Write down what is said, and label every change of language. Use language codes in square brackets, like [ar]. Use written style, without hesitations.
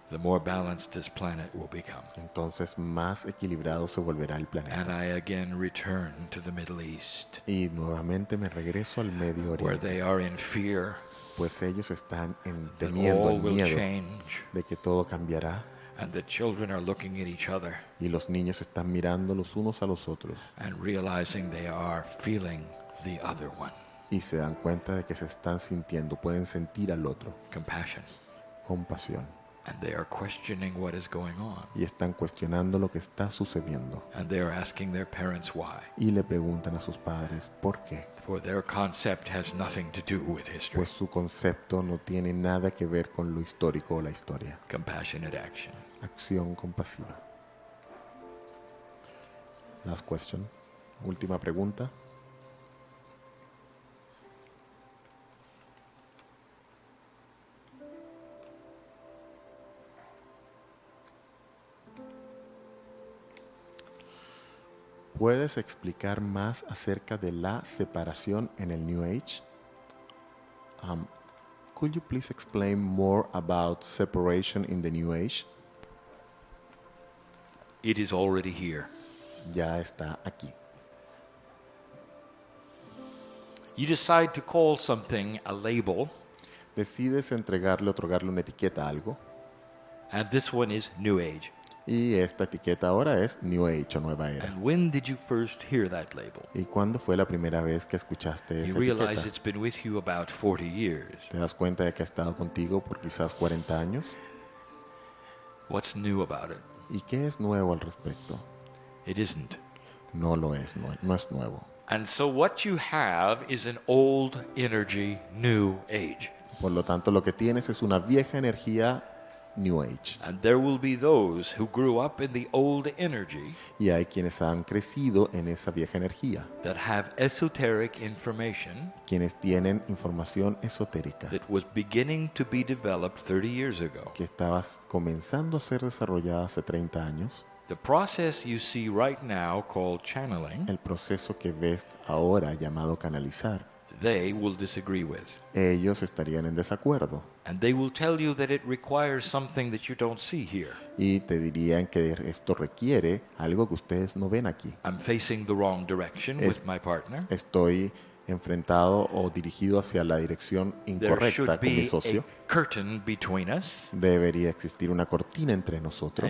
[en] the more balanced this planet will become. [es] entonces más equilibrado se volverá el [en] And [es] planeta. [en] I again return to the Middle East, [es] Y nuevamente me regreso al Medio [en] where [es] Oriente, [en] they are in fear [es] pues ellos están [en] that [es] temiendo [en] all [es] el [en] will [es] miedo [en] change, [es] de que todo cambiará [en] and the children are looking at each other [es] y los niños están mirando los unos a los otros [en] and realizing they are feeling the other one. [es] y se dan cuenta de que se están sintiendo, pueden sentir al otro, [en] Compassion. [es] compasión, [en] And they are questioning what is going on. [es] y están cuestionando lo que está sucediendo [en] And they are asking their parents why. [es] y le preguntan a sus padres por qué, [en] For their concept has nothing to do with history. [es] pues su concepto no tiene nada que ver con lo histórico o la historia. [en] Compassionate action. [es] Acción compasiva. [en] Last question. [es] Última pregunta. ¿Puedes explicar más acerca de la separación en el New Age? [en] Could you please explain more about separation in the New Age? It is already here. [es] Ya está aquí. [en] You decide to call something a label, [es] Decides entregarle, otorgarle una etiqueta a algo, [en] and this one is New Age. [es] y esta etiqueta ahora es New Age o Nueva Era. [en] And when did you first hear that label? [es] ¿Y cuándo fue la primera vez que escuchaste [en] You [es] esa [en] realize [es] etiqueta? [en] it's been with you about 40 years. [es] ¿Te das cuenta de que ha estado contigo por quizás 40 años? [en] What's new about it? [es] ¿Y qué es nuevo al respecto? [en] It isn't. [es] No lo es, no es nuevo. [en] And so what you have is an old energy, new age. [es] Por lo tanto, lo que tienes es una vieja energía New Age. [en] And there will be those who grew up in the old energy [es] Y hay quienes han crecido en esa vieja energía, [en] that have esoteric information [es] quienes tienen información esotérica [en] that was beginning to be developed 30 years ago. [es] que estaba comenzando a ser desarrollada hace 30 años. [en] The process you see right now called channeling, [es] El proceso que ves ahora llamado canalizar, [en] they will disagree with. [es] ellos estarían en desacuerdo [en] And they will tell you that it requires something that you don't see here. [es] y te dirían que esto requiere algo que ustedes no ven aquí. [en] I'm facing the wrong direction with my partner. [es] Estoy enfrentado o dirigido hacia la dirección [en] There [es] incorrecta [en] should [es] con mi [en] be [es] socio. [en] a curtain between us, [es] Debería existir una cortina entre nosotros